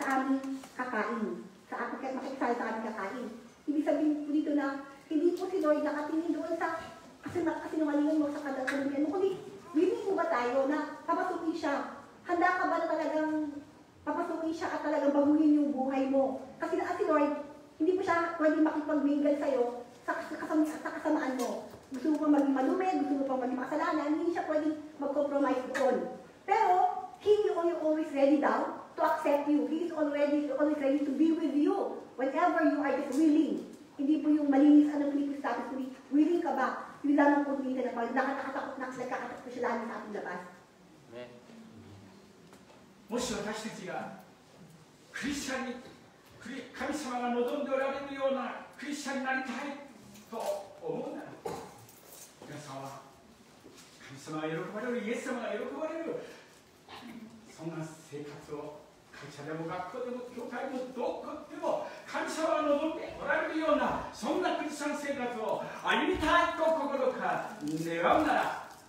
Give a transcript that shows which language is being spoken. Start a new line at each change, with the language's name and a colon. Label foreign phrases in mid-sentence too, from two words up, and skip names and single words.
Filipino: Makikisalo sa aming kakain. Ibig sabihin po dito na, hindi po si Lord nakatingin doon sa kasinungalingan mo sa kadaluluyan mo, kundi willing mo ba tayo na papasukin siya? Handa ka ba na talagang papasukin siya at talagang baguhin yung buhay mo? Kasi si Lord, hindi po siya pwede makipag-mingle sa'yo sa kasamaan mo. Gusto mo pang maging malumi, gusto mo pang maging makasalanan, hindi siya pwede mag-compromise doon. Pero,
English: He is always ready daw to accept you. He is always ready to be with you whenever you are just willing.
Filipino: Hindi po yung malinis Philippians status, kundi willing ka ba? Yung lamang po minsan na pag nakakatakot na nagkakatakot po siya lalo sa ating labas.
Japanese: もし私たちがクリスチャンに神様が望んでおられるようなクリスチャンになりたいと思うなら、皆さんは神様が喜ばれる、イエス様が喜ばれる、そんな生活を会社でも学校でも教会でもどこでも神様が望んでおられるような、そんなクリスチャン生活を歩みたいと心から願うなら、